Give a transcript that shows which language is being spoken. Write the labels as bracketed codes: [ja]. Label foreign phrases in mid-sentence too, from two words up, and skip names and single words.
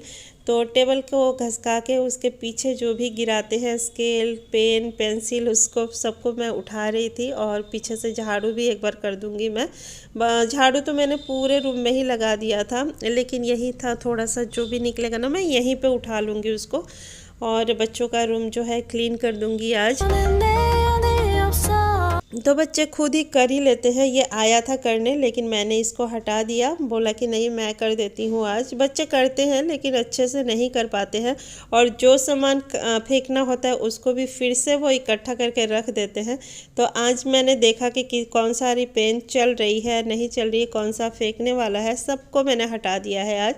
[hi] तो टेबल को घसका के उसके पीछे जो भी गिराते हैं, [en] scale, pen, pencil, [hi] उसको सबको मैं उठा रही थी। और पीछे से झाड़ू भी एक बार कर दूंगी मैं। झाड़ू तो मैंने पूरे रूम में ही लगा दिया था, लेकिन यही था थोड़ा सा जो भी निकलेगा ना मैं यहीं पे उठा लूँगी उसको। और बच्चों का रूम जो है क्लीन कर दूँगी आज। [ko] 내 안에 없어 [hi] तो बच्चे खुद ही कर ही लेते हैं। ये आया था करने, लेकिन मैंने इसको हटा दिया, बोला कि नहीं मैं कर देती हूँ आज। बच्चे करते हैं लेकिन अच्छे से नहीं कर पाते हैं, और जो सामान फेंकना होता है उसको भी फिर से वो इकट्ठा करके रख देते हैं। तो आज मैंने देखा कि कौन सारी पेन चल रही है, नहीं चल रही है, कौन सा फेंकने वाला है, सबको मैंने हटा दिया है आज।